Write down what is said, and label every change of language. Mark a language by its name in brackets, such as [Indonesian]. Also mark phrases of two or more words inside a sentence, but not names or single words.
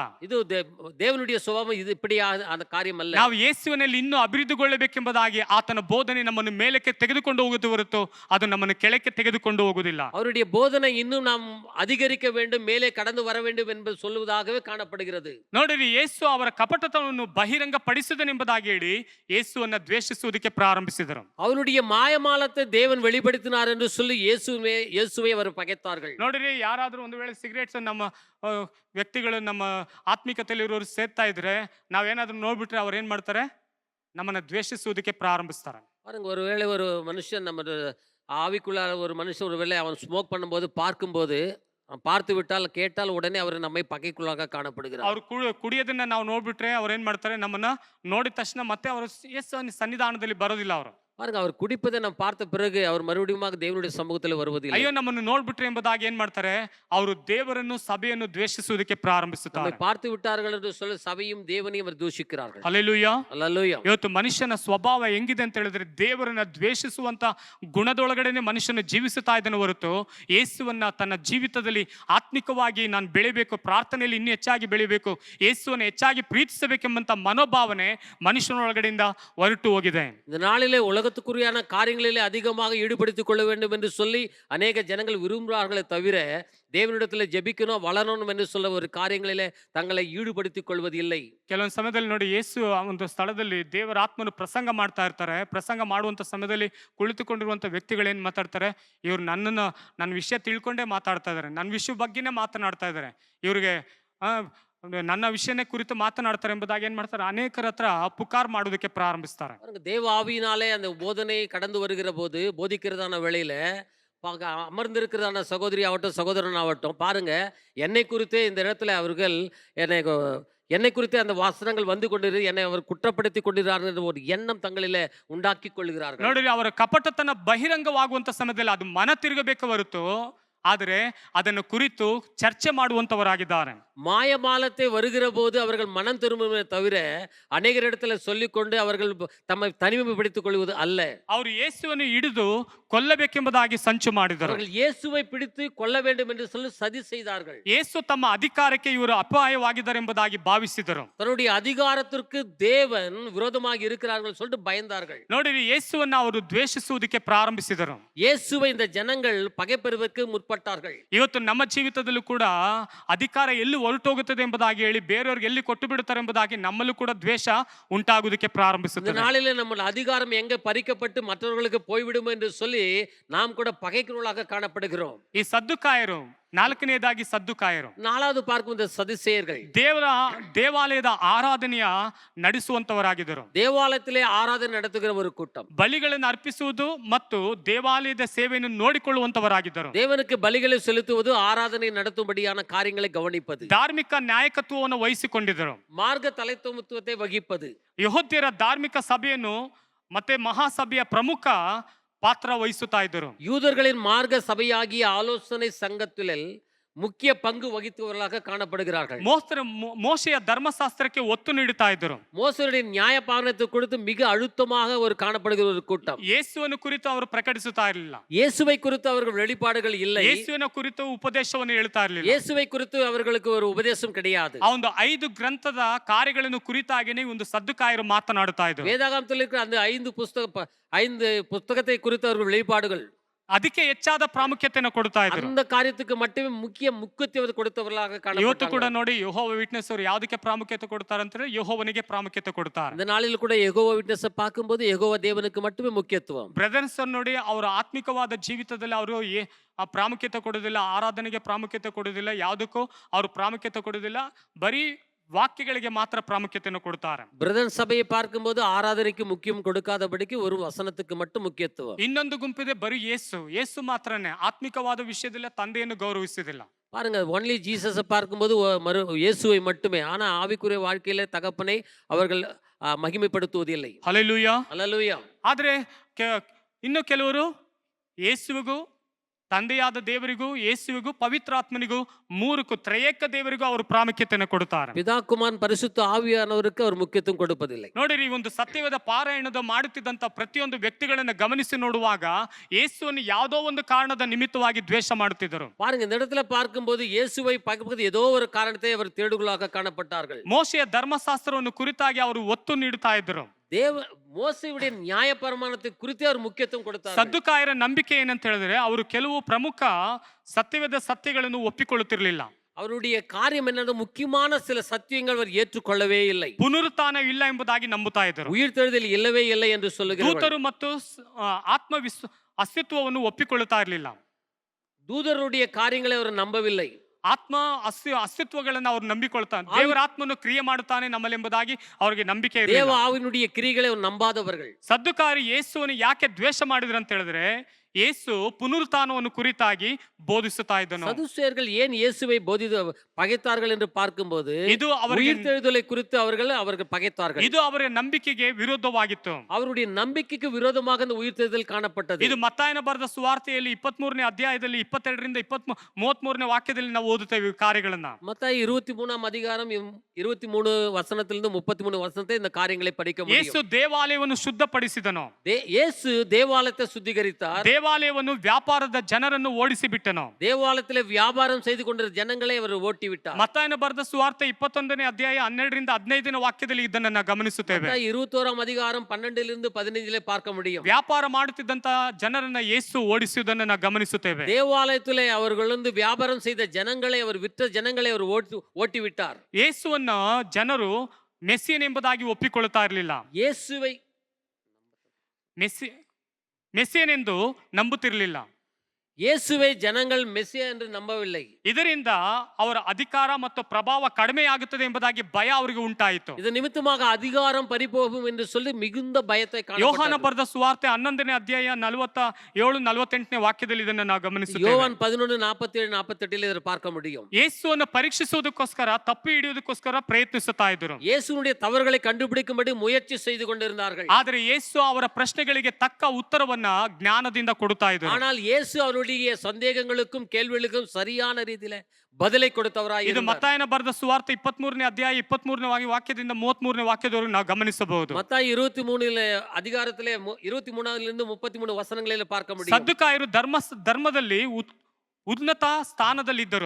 [Tamil] இது தேவனுடைய சுபாவம். இது இப்படி அந்த காரியம் அல்ல. [Kannada] ನಾವು ಯೇಸುವಿನಲ್ಲಿ ಇನ್ನೂ ಅಭಿವೃದ್ಧಿಗೊಳ್ಳಬೇಕೆಂಬುದಾಗಿ ಆತನ ಬೋಧನೆ ನಮ್ಮನ್ನು ಮೇಲಕ್ಕೆ ತೆಗೆದುಕೊಂಡು ಹೋಗುವುದು ಹೊರತು ಅದು ನಮ್ಮನ್ನು ಕೆಳಕ್ಕೆ ತೆಗೆದುಕೊಂಡು ಹೋಗುವುದಿಲ್ಲ. [Tamil] அவருடைய போதனை இன்னும் நாம் அதிகரிக்க வேண்டும், மேலே கடந்து வர வேண்டும் என்பது சொல்லுவதாகவே காணப்படுகிறது. [Kannada] ನೋಡಿರಿ, ಯೇಸು ಅವರ ಕಪಟತನವನ್ನು ಬಹಿರಂಗ ಪಡಿಸಿದನೆಂಬುದಾಗಿ ಹೇಳಿ ಯೇಸುವನ್ನ ದ್ವೇಷಿಸುವುದಕ್ಕೆ ಪ್ರಾರಂಭಿಸಿದರು. [Tamil] அவருடைய மாயமாலத்தை தேவன் வெளிப்படுத்தினார் என்று சொல்லி இயேசுவை அவர் பகைத்தார்கள். [Kannada] ನೋಡಿರಿ, ಯಾರಾದ್ರೂ ಒಂದು ವೇಳೆ ಸಿಗರೇಟ್ಸ್ ನಮ್ಮ ವ್ಯಕ್ತಿಗಳು ನಮ್ಮ ಆತ್ಮಿಕತೆಯಲ್ಲಿ ಇರೋರು ಸೇರ್ತಾ ಇದ್ರೆ ನಾವೇನಾದ್ರೂ ನೋಡ್ಬಿಟ್ರೆ ಅವ್ರು ಏನ್ ಮಾಡ್ತಾರೆ, ನಮ್ಮನ್ನ ದ್ವೇಷಿಸುವುದಕ್ಕೆ ಪ್ರಾರಂಭಿಸ್ತಾರೆ. [Tamil] பாருங்க, ஒருவேளை ஒரு மனுஷன் நம்ம ஆவிக்குள்ள ஒரு மனுஷன் ஒருவேளை அவன் ஸ்மோக் பண்ணும்போது பார்க்கும்போது பார்த்து விட்டால் கேட்டால் உடனே அவர் நம்மை பகைக்குள்ளாக காணப்படுகிறார். [Kannada] ಅವ್ರು ಕುಡಿಯೋದನ್ನ ನಾವು ನೋಡ್ಬಿಟ್ರೆ ಅವ್ರು ಏನ್ ಮಾಡ್ತಾರೆ, ನಮ್ಮನ್ನ ನೋಡಿದ ತಕ್ಷಣ ಮತ್ತೆ ಅವರು ಸನ್ನಿಧಾನದಲ್ಲಿ ಬರೋದಿಲ್ಲ. ಅವರು [Tamil] பாருங்க, அவர் குடிப்பதை நாம் பார்த்த பிறகு அவர் மறுபடியும் தேவனுடைய சமூகத்தில் வருவதில்லை. [Kannada] ಅಯ್ಯೋ ನಮ್ಮನ್ನು ನೋಡ್ಬಿಟ್ರೆ ಎಂಬುದಾಗಿ ಏನ್ ಮಾಡ್ತಾರೆ, ಅವರು ದೇವರನ್ನು ಸಭೆಯನ್ನು ದ್ವೇಷಿಸುವುದಕ್ಕೆ ಪ್ರಾರಂಭಿಸುತ್ತಾರೆ. [Tamil] பார்த்து விட்டார்கள் என்று சொல்லி சபையும் தேவனையும் அவர் தூஷிக்கிறார்கள். [Kannada] ಹಲ್ಲೆಲೂಯಾ, ಹಲ್ಲೆಲೂಯಾ. ಇವತ್ತು ಮನುಷ್ಯನ ಸ್ವಭಾವ ಹೆಂಗಿದೆ ಅಂತ ಹೇಳಿದ್ರೆ ದೇವರನ್ನ ದ್ವೇಷಿಸುವಂತ ಗುಣದೊಳಗಡೆನೆ ಮನುಷ್ಯನ ಜೀವಿಸುತ್ತಾ ಇದ್ದಾನೆ ಹೊರತು ಯೇಸುವನ್ನ ತನ್ನ ಜೀವಿತದಲ್ಲಿ ಆತ್ಮಿಕವಾಗಿ ನಾನು ಬೆಳಿಬೇಕು, ಪ್ರಾರ್ಥನೆಯಲ್ಲಿ ಇನ್ನೂ ಹೆಚ್ಚಾಗಿ ಬೆಳಿಬೇಕು, ಯೇಸುವನ್ನು ಹೆಚ್ಚಾಗಿ ಪ್ರೀತಿಸಬೇಕೆಂಬಂತ ಮನೋಭಾವನೆ ಮನುಷ್ಯನೊಳಗಡೆಯಿಂದ ಹೊರಟು ಹೋಗಿದೆ. [Tamil] இந்த நாளிலே உலகத்துக்குரியான காரியங்களிலே அதிகமாக ஈடுபடுத்திக் கொள்ள வேண்டும் என்று சொல்லி அநேக ஜனங்கள் விரும்புகிறார்களே தவிர தேவனிடத்தில் ஜெபிக்கணும், வளரணும் என்று சொல்ல ஒரு காரியங்களிலே தங்களை ஈடுபடுத்திக் கொள்வது இல்லை. [Kannada] ಕೆಲವೊಂದು ಸಮಯದಲ್ಲಿ ನೋಡಿ, ಯೇಸು ಒಂದು ಸ್ಥಳದಲ್ಲಿ ದೇವರ ಆತ್ಮನು ಪ್ರಸಂಗ ಮಾಡ್ತಾ ಇರ್ತಾರೆ. ಪ್ರಸಂಗ ಮಾಡುವಂತ ಸಮಯದಲ್ಲಿ ಕುಳಿತುಕೊಂಡಿರುವಂತ ವ್ಯಕ್ತಿಗಳು ಏನ್ ಮಾತಾಡ್ತಾರೆ, ಇವ್ರು ನನ್ನ ವಿಷಯ ತಿಳ್ಕೊಂಡೇ ಮಾತಾಡ್ತಾ ಇದಾರೆ, ನನ್ನ ವಿಷಯ ಬಗ್ಗೆನೇ ಮಾತನಾಡ್ತಾ ಇದಾರೆ, ಇವ್ರಿಗೆ ನನ್ನ ವಿಷಯನೇ ಕುರಿತು ಮಾತನಾಡ್ತಾರೆ ಎಂಬುದಾಗಿ ಏನ್ ಮಾಡ್ತಾರೆ, ಅನೇಕರ ಹತ್ರ ಪುಕಾರ್ ಮಾಡೋದಕ್ಕೆ ಪ್ರಾರಂಭಿಸ್ತಾರೆ. [Tamil] பாருங்க, தேவ ஆவியினாலே அந்த போதனை கடந்து வருகிற போது போதிக்கிறதான வேளையில அமர்ந்திருக்கிறதான சகோதரி ஆகட்டும் சகோதரன் ஆகட்டும், பாருங்க, என்னை குறித்தே இந்த இடத்துல அவர்கள் என்னை குறித்து அந்த வாசனங்கள் வந்து கொண்டிரு என்னை அவர் குற்றப்படுத்தி கொண்டிருக்கிறார்கள் என்ற ஒரு எண்ணம் தங்களிலே உண்டாக்கி கொள்ளுகிறார்கள். [Kannada] ನೋಡಿರಿ, ಅವರ ಕಪಟತನ ಬಹಿರಂಗವಾಗುವಂತ ಸಮಯದಲ್ಲಿ ಅದು ಮನ ತಿರುಗಬೇಕು ಹೊರತು, ಆದರೆ ಅದನ್ನು ಕುರಿತು ಚರ್ಚೆ ಮಾಡುವಂತವರಾಗಿದ್ದಾರೆ. [Tamil] மாயமாலத்தை வருகிற போது அவர்கள் மனம் திரும்புமே தவிர அநேகரிடத்துல சொல்லிக்கொண்டு அவர்கள் தம்மை தனிமைப்படுத்திக் கொள்வது அல்ல. [Kannada] ಅವರು ಯೇಸುವನ್ನು ಹಿಡಿದು ಕೊಲ್ಲಬೇಕೆಂಬುದಾಗಿ ಸಂಚು ಮಾಡಿದರು. [Tamil] அவர்கள் இயேசுவை பிடித்து கொல்ல வேண்டும் என்று சொல்லி சதி செய்தார்கள். [Kannada] ಯೇಸು ತಮ್ಮ ಅಧಿಕಾರಕ್ಕೆ ಇವರು ಅಪಾಯವಾಗಿದ್ದಾರೆ ಎಂಬುದಾಗಿ ಭಾವಿಸಿದರು. [Tamil] தன்னுடைய அதிகாரத்திற்கு தேவன் விரோதமாக இருக்கிறார்கள் சொல்லிட்டு பயந்தார்கள். [Kannada] ನೋಡಿರಿ, ಯೇಸುವನ್ನು ಅವರು ದ್ವೇಷಿಸುವುದಕ್ಕೆ ಪ್ರಾರಂಭಿಸಿದರು. [Tamil] இயேசுவை இந்த ஜனங்கள் பகைப்பெறுவதற்கு முற்பட்டார்கள். [Kannada] ಇವತ್ತು ನಮ್ಮ ಜೀವಿತದಲ್ಲೂ ಕೂಡ ಅಧಿಕಾರ ಎಲ್ಲಿ ಹೊರಟೋಗುತ್ತದೆ ಎಂಬುದಾಗಿ ಹೇಳಿ ಬೇರೆಯವ್ರಿಗೆ ಎಲ್ಲಿ ಕೊಟ್ಟು ಬಿಡುತ್ತಾರೆ ಎಂಬುದಾಗಿ ನಮ್ಮಲ್ಲೂ ಕೂಡ ದ್ವೇಷ ಉಂಟಾಗುವುದಕ್ಕೆ [Tamil] இந்த [Kannada] ಪ್ರಾರಂಭಿಸುತ್ತದೆ. [Tamil] நாளிலே நம்ம அதிகாரம் எங்க பறிக்கப்பட்டு மற்றவர்களுக்கு போய்விடும் என்று சொல்லி நாம் கூட பகைக்கிறவர்களாக காணப்படுகிறோம். [Kannada] ಈ ಸದ್ದುಕಾಯರು, ನಾಲ್ಕನೆಯದಾಗಿ ಸದ್ದುಕಾಯರು, [Tamil] நாலாவது பார்க்கும் இந்த சதிசேயர்கள் [Kannada] ದೇವರ ದೇವಾಲಯದ ಆರಾಧನೆಯ ನಡೆಸುವಂತವರಾಗಿದ್ದರು. [Tamil] தேவாலயத்திலே ஆராதனை நடத்துகிற ஒரு கூட்டம், [Kannada] ಬಲಿಗಳನ್ನು ಅರ್ಪಿಸುವುದು ಮತ್ತು ದೇವಾಲಯದ ಸೇವೆಯನ್ನು ನೋಡಿಕೊಳ್ಳುವಂತವರಾಗಿದ್ದರು. [Tamil] தேவனுக்கு பலிகளை செலுத்துவது, ஆராதனை நடத்தும்படியான காரியங்களை கவனிப்பது, [Kannada] ಧಾರ್ಮಿಕ ನಾಯಕತ್ವವನ್ನು ವಹಿಸಿಕೊಂಡಿದ್ದರು. [Tamil] மார்க்க தலைத்துவத்தை வகிப்பது. [Kannada] ಯೆಹೂದ್ಯರ ಧಾರ್ಮಿಕ ಸಭೆಯನ್ನು ಮತ್ತೆ ಮಹಾಸಭೆಯ ಪ್ರಮುಖ ಪಾತ್ರ ವಹಿಸುತ್ತಾ ಇದ್ದರು. [Tamil] யூதர்களின் மார்க்க சபையாகிய ஆலோசனை சங்கத்தில் முக்கிய பங்கு வகித்தவர்களாக காணப்படுகிறார்கள். [Kannada] ಮೋಶೆಯ ಧರ್ಮಶಾಸ್ತ್ರಕ್ಕೆ ಒತ್ತು ನೀಡುತ್ತಾ ಇದ್ದರು. [Tamil] மோசேயுடைய நியாயபாலனத்தை கொடுத்து மிக அழுத்தமாக ஒரு காணப்படுகிற ஒரு கூட்டம். [Kannada] ಯೇಸುವನ್ನು ಕುರಿತು ಅವರು ಪ್ರಕಟಿಸುತ್ತಾ ಇರಲಿಲ್ಲ. [Tamil] இயேசுவை குறித்து அவர்கள் வெளிப்பாடுகள் இல்லை. [Kannada] ಯೇಸುವಿನ ಕುರಿತು ಉಪದೇಶವನ್ನು ಹೇಳ್ತಾ ಇರಲಿಲ್ಲ. [Tamil] இயேசுவை குறித்து அவர்களுக்கு ஒரு உபதேசம் கிடையாது. [Kannada] ಆ ಒಂದು 5 ಗ್ರಂಥದ ಕಾರ್ಯಗಳನ್ನು ಕುರಿತಾಗಿನೇ ಒಂದು ಸದ್ದುಕಾಯರು ಮಾತನಾಡುತ್ತಾ ಇದ್ದರು. [Tamil] வேதாகமத்தில் இருக்கிற அந்த 5 புத்தகத்தை குறித்து அவர்கள் வெளிப்பாடுகள் [Kannada] ಅದಕ್ಕೆ ಹೆಚ್ಚಾದ ಪ್ರಾಮುಖ್ಯತೆಯನ್ನು ಕೊಡ್ತಾ ಇದ್ರು. [Tamil] அந்த காரியத்துக்கு மட்டுமே முக்கியத்துவம் கொடுத்தவர்களாக [Kannada] ಇವತ್ತು [Tamil] காணப்படுகிறார்கள். [Kannada] ಕೂಡ ನೋಡಿ, ಯೆಹೋವ ವಿಟ್ನೆಸ್ ಅವರು ಯಾವುದಕ್ಕೆ ಪ್ರಾಮುಖ್ಯತೆ ಕೊಡ್ತಾರೆ ಅಂತಂದ್ರೆ ಯೆಹೋವನಿಗೆ ಪ್ರಾಮುಖ್ಯತೆ ಕೊಡ್ತಾರೆ. [Tamil] இந்த நாளில் கூட யெகோவா விட்னஸ் பார்க்கும்போது யெகோவா தேவனுக்கு மட்டுமே முக்கியத்துவம். [Kannada] ಬ್ರದರ್ಸ್ ನೋಡಿ, ಅವರ ಆತ್ಮಿಕವಾದ ಜೀವಿತದಲ್ಲಿ ಅವರು ಆ ಪ್ರಾಮುಖ್ಯತೆ ಕೊಡೋದಿಲ್ಲ, ಆರಾಧನೆಗೆ ಪ್ರಾಮುಖ್ಯತೆ ಕೊಡೋದಿಲ್ಲ, ಯಾವುದಕ್ಕೂ ಅವರು ಪ್ರಾಮುಖ್ಯತೆ ಕೊಡೋದಿಲ್ಲ, ಬರೀ ವಾಕ್ಯಗಳಿಗೆ ಮಾತ್ರ ಪ್ರಾಮುಖ್ಯತೆಯನ್ನು ಕೊಡ್ತಾರೆ. [Tamil] பிரதர் சபையை பார்க்கும்போது ஆராதனைக்கு முக்கியம் கொடுக்காதபடிக்கு ஒரு வசனத்துக்கு மட்டும் முக்கியத்துவம். [Kannada] ಇನ್ನೊಂದು ಗುಂಪಿದೆ ಬರೀ ಯೇಸು ಮಾತ್ರನೇ, ಆತ್ಮಿಕವಾದ ವಿಷಯದಲ್ಲಿ ತಂದೆಯನ್ನು ಗೌರವಿಸುವುದಿಲ್ಲ. [Tamil] பாருங்க, ஒன்லி ஜீசஸை பார்க்கும்போது இயேசுவை மட்டுமே, ஆனா ஆவிக்குரிய வாழ்க்கையில தகப்பனை அவர்கள் மகிமைப்படுத்துவதில்லை. [Kannada] ಹಲ್ಲೆಲೂಯಾ, [Tamil] அல்லேலூயா. [Kannada] ಆದ್ರೆ ಇನ್ನು ಕೆಲವರು ಯೇಸುವಿಗೂ, ತಂದೆಯಾದ ದೇವರಿಗೂ, ಯೇಸುವಿಗೂ, ಪವಿತ್ರಾತ್ಮನಿಗೂ, ಮೂರಕ್ಕೂ ತ್ರಯೇಕ ದೇವರಿಗೂ ಅವರು ಪ್ರಾಮುಖ್ಯತೆಯನ್ನು ಕೊಡುತ್ತಾರೆ. [Tamil] பிதா குமாரன் பரிசுத்த ஆவியானவருக்கு அவர் முக்கியத்துவம் கொடுப்பதில்லை. [Kannada] ನೋಡಿರಿ, ಒಂದು ಸತ್ಯವೇದ ಪಾರಾಯಣದ ಮಾಡುತ್ತಿದ್ದಂತ ಪ್ರತಿಯೊಂದು ವ್ಯಕ್ತಿಗಳನ್ನ ಗಮನಿಸಿ ನೋಡುವಾಗ ಯೇಸುವನ್ನು ಯಾವುದೋ ಒಂದು ಕಾರಣದ ನಿಮಿತ್ತವಾಗಿ ದ್ವೇಷ ಮಾಡುತ್ತಿದ್ದರು. [Tamil] பாருங்க, இந்த இடத்துல பார்க்கும்போது இயேசுவை பார்க்கும்போது ஏதோ ஒரு காரணத்தை அவர் தேடுகளாக காணப்பட்டார்கள். [Kannada] ಮೋಶೆಯ ಧರ್ಮಶಾಸ್ತ್ರವನ್ನು ಕುರಿತಾಗಿ ಅವರು ಒತ್ತು ನೀಡುತ್ತಾ ಇದ್ದರು. [Tamil] மோசேயுடைய நியாயப்பிரமாணத்தை குறித்து அவர் முக்கியத்துவம் கொடுத்தார். [Kannada] ಸದ್ದುಕಾಯರ ನಂಬಿಕೆ ಏನಂತ ಹೇಳಿದ್ರೆ, ಅವರು ಕೆಲವು ಪ್ರಮುಖ ಸತ್ಯವೇದ ಸತ್ಯಗಳನ್ನು ಒಪ್ಪಿಕೊಳ್ಳುತ್ತಿರಲಿಲ್ಲ. [Tamil] அவருடைய காரியம் என்னன்னா, முக்கியமான சில சத்தியங்கள் அவர் ஏற்றுக்கொள்ளவே இல்லை. [Kannada] ಪುನರುತ್ಥಾನ ಇಲ್ಲ ಎಂಬುದಾಗಿ ನಂಬುತ್ತಾ ಇದ್ದರು. [Tamil] உயிர்த்தெழுதல் இல்லவே இல்லை என்று சொல்லுகிறார்கள். [Kannada] ದೂತರು ಮತ್ತು ಅಸ್ತಿತ್ವವನ್ನು ಒಪ್ಪಿಕೊಳ್ಳುತ್ತಾ ಇರಲಿಲ್ಲ. [Tamil] தூதருடைய காரியங்களை அவர் நம்பவில்லை. [Kannada] ಆತ್ಮ ಅಸ್ತಿತ್ವಗಳನ್ನು ಅವರು ನಂಬಿಕೊಳ್ತಾನೆ. ದೇವರ ಆತ್ಮನು ಕ್ರಿಯೆ ಮಾಡುತ್ತಾನೆ ನಮ್ಮಲ್ಲಿ ಎಂಬುದಾಗಿ ಅವರಿಗೆ ನಂಬಿಕೆ [Tamil] தேவ [Kannada] ಇರಲಿಲ್ಲ. [Tamil] ஆவியினுடைய கிரியைகளை அவர் நம்பாதவர்கள். [Kannada] ಸದ್ದುಕಾಯರು ಯೇಸುವನ್ನು ಯಾಕೆ ದ್ವೇಷ ಮಾಡಿದ್ರು ಅಂತ ಹೇಳಿದ್ರೆ, ಯೇಸು ಪುನರುತ್ಥಾನವನ್ನು ಕುರಿತಾಗಿ ಬೋಧಿಸುತ್ತಾ ಇದ್ದನು. [Tamil] சதுசேயர்கள் ஏன் இயேசுவை பகைத்தார்கள் என்று பார்க்கும்போது, [Kannada] ಇದು ಅವರಿಗೆ [Tamil] உயிர்த்தெழுதலை குறித்து அவர்கள் பகைத்தார்கள். [Kannada] ಇದು ಅವರ ನಂಬಿಕೆಗೆ ವಿರುದ್ಧವಾಗಿತ್ತು. [Tamil] அவருடைய நம்பிக்கைக்கு விரோதமாக அந்த உயிர்த்தெழுதல் காணப்பட்டது. [Kannada] ಇದು ಮತ್ತಾಯನ ಬರೆದ ಸುವಾರ್ತೆಯಲ್ಲಿ 23ನೇ ಅಧ್ಯಾಯದಲ್ಲಿ 22ರಿಂದ 33ನೇ ವಾಕ್ಯದಲ್ಲಿ ನಾವು ಓದುತ್ತೇವೆ ಕಾರ್ಯಗಳನ್ನ. [Tamil] மத்தாய் 23ஆம் அதிகாரம் 23 வசனத்திலிருந்து 33 வசனத்தை இந்த காரியங்களை படிக்க முடியும். [Kannada] ಯೇಸು ದೇವಾಲಯವನ್ನು ಶುದ್ಧಪಡಿಸಿದನು. [Tamil] இயேசு தேவாலயத்தை சுத்திகரித்தார். [Kannada] ದೇವಾಲಯವನ್ನು ವ್ಯಾಪಾರದ ಜನರನ್ನು ಓಡಿಸಿ ಬಿಟ್ಟನು. [Tamil] தேவாலயத்திலே வியாபாரம் செய்து கொண்டிருந்த ஜனங்களை அவர் ஓட்டி விட்டார். [Kannada] ಮತ್ತಾಯನ ಬರೆದ ಸುವಾರ್ತೆ 21ನೇ ಅಧ್ಯಾಯ 12ರಿಂದ 15ನೇ ವಾಕ್ಯದಲ್ಲಿ ಇದನ್ನ ನಾವು ಗಮನಿಸುತ್ತೇವೆ. [Tamil] மத்தாய் 21ஆம் அதிகாரம் 12லிருந்து 15லே பார்க்க முடியும். [Kannada] ವ್ಯಾಪಾರ ಮಾಡುತ್ತಿದ್ದಂತ ಜನರನ್ನ ಯೇಸು ಓಡಿಸುವುದನ್ನು ನಾವು ಗಮನಿಸುತ್ತೇವೆ. [Tamil] தேவாலயத்திலே அவர்கள் வியாபாரம் செய்த ஜனங்களை, அவர் விற்ற ஜனங்களை அவர் ஓட்டி விட்டார். [Kannada] ಯೇಸುವನ್ನ ಜನರು ಮೆಸ್ಸಿಯನ್ ಎಂಬುದಾಗಿ ಒಪ್ಪಿಕೊಳ್ಳುತ್ತಾ ಇರಲಿಲ್ಲ. [Tamil] ಯೇಸುவை [Kannada] ಮೆಸ್ಸಿಯನ್ ಎಂದು ನಂಬುತ್ತಿರಲಿಲ್ಲ. [Tamil] இயேசுவை ஜனங்கள் மெஸ்ஸியா என்று நம்பவில்லை. [Kannada] ಇದರಿಂದ ಅವರ ಅಧಿಕಾರ ಮತ್ತು ಪ್ರಭಾವ ಕಡಿಮೆಯಾಗುತ್ತದೆ ಎಂಬುದಾಗಿ ಭಯ ಅವರಿಗೆ ಉಂಟಾಯಿತು. [Tamil] இது நிமித்தமாக அதிகாரம் பறிபோகும் என்று சொல்லி மிகுந்த பயத்தை [Kannada] ಯೋಹಾನ [Tamil] காணப்பட்டார்கள். [Kannada] ಬರೆದ ಸುವಾರ್ತೆ 11ನೇ ಅಧ್ಯಾಯ 47-48ನೇ ವಾಕ್ಯದಲ್ಲಿ ಇದನ್ನು ನಾವು ಗಮನಿಸುತ್ತೇವೆ. [Tamil] யோவான் 11:47-48 இதை பார்க்க முடியும். [Kannada] ಯೇಸುವನ್ನು ಪರೀಕ್ಷಿಸುವುದಕ್ಕೋಸ್ಕರ ತಪ್ಪು ಹಿಡಿಯುವುದಕ್ಕೋಸ್ಕರ ಪ್ರಯತ್ನಿಸುತ್ತಾ ಇದ್ದರು. [Tamil] இயேசுனுடைய தவறுகளை கண்டுபிடிக்கும்படி முயற்சி செய்து கொண்டிருந்தார்கள். [Kannada] ಆದರೆ ಯೇಸು ಅವರ ಪ್ರಶ್ನೆಗಳಿಗೆ ತಕ್ಕ ಉತ್ತರವನ್ನ ಜ್ಞಾನದಿಂದ ಕೊಡುತ್ತಾ ಇದ್ದರು. [Tamil] ஆனால் இயேசு அவருடைய சந்தேகங்களுக்கும் கேள்விகளுக்கும் சரியான ರೀತಿயில பதிலை கொடுத்தவராய் [Kannada] ಇದು [Tamil] இருந்தார். [Kannada] ಮತ್ತಾಯನ ಬರೆದ ಸುವಾರ್ತೆ 23ನೇ ಅಧ್ಯಾಯ 23ನೇ ವಾಕ್ಯದಿಂದ 33ನೇ ವಾಕ್ಯದವರೆಗೂ ನಾವು ಗಮನಿಸಬಹುದು. [Tamil] மத்தாய் 23 அதிகாரத்திலே 23 33 ವಚನಗಳಲ್ಲಿ பார்க்க முடியும். [Kannada] ಸದ್ದುಕಾಯರು ಧರ್ಮದಲ್ಲಿ ಉನ್ನತ ಸ್ಥಾನದಲ್ಲಿದ್ದರು.